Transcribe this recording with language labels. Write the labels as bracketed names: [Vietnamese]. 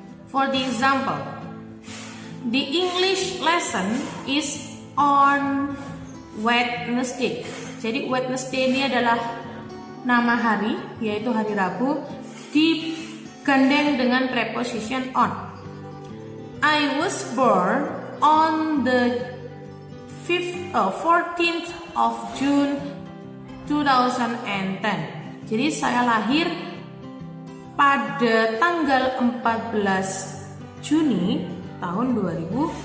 [English] For the example, the English lesson is on Wednesday. [Indonesian] Jadi Wednesday ini adalah nama hari, yaitu hari Rabu, digandeng dengan preposition on. [English] I was born on the 14th of June 2010. [Indonesian] Jadi saya lahir pada tanggal 14 Juni tahun 2010.